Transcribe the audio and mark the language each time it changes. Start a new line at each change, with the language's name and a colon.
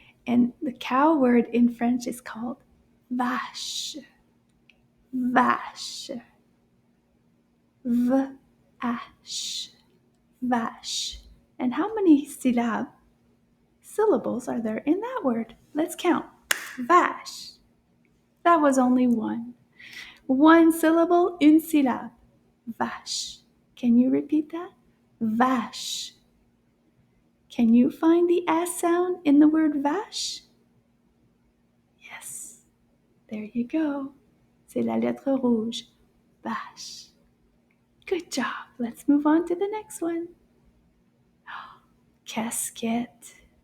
English: And the cow word in French is called vache. Vache. V-ash. Vache. And how many syllables are there in that word? Let's count. Vache. That was only one. One syllable,
French: une syllabe.
English: Vache. Can you repeat that? Vache. Can you find the S sound in the word vache? Yes. There you go.
French: C'est la lettre rouge.
English: Vache. Good job. Let's move on to the next one. Casket.